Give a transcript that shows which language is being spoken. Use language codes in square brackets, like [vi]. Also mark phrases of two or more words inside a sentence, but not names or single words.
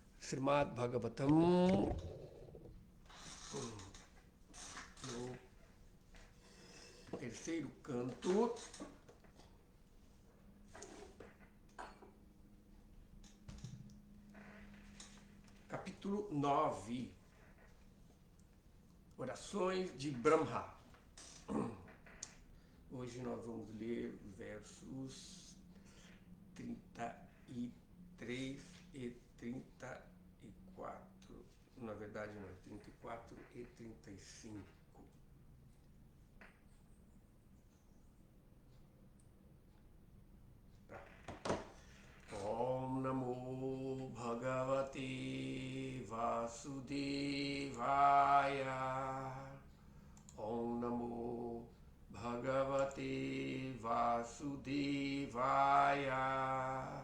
[pt] Srimad Bhagavatam, no terceiro canto, capítulo 9, orações de Brahma. Hoje nós vamos ler versos 33 e 34. Na verdade não, 34 e 35. Tá. [sa] Om Namo Bhagavate Vasudevaya. Om Namo Bhagavate Vasudevaya.